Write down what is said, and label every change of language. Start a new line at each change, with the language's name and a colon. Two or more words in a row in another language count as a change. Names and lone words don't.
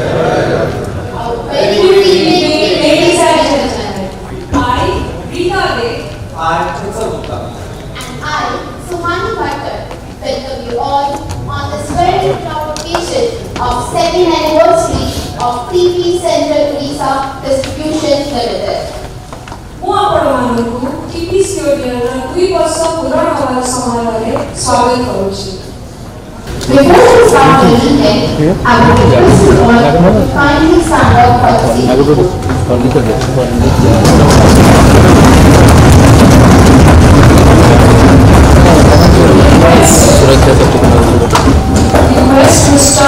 English: Very good evening, ladies and gentlemen. I, Rita De. I, Tpcodl. And I, Suhani Bhatter, welcome you all on this very proud occasion of 2nd anniversary of TP Central Odisha Distribution Limited.
Odia: ମୁଁ ଆପଣମାନଙ୍କୁ ଟିପି ଷ୍ଟୁଡିଓର 2 ବର୍ଷ ପୂରଣ ହେବାର ସମୟରେ ସ୍ୱାଗତ କରୁଛି।
English: Before we start the meeting, I would request you all to kindly stand up for the seat. Request Mr.